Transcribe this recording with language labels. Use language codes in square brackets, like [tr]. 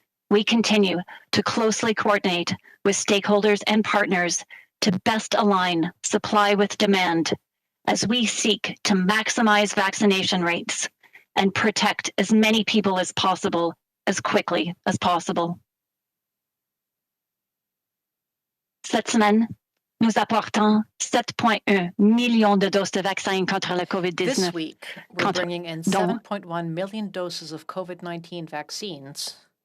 [en] We continue to closely coordinate with stakeholders and partners to best align supply with demand as we seek to maximize vaccination rates and protect as many people as possible as quickly as possible. [fr] Cette semaine, nous apportons 7,1 millions de doses de vaccins contre le COVID-19. [en] This week, we're bringing in 7.1 million doses of COVID-19 vaccines,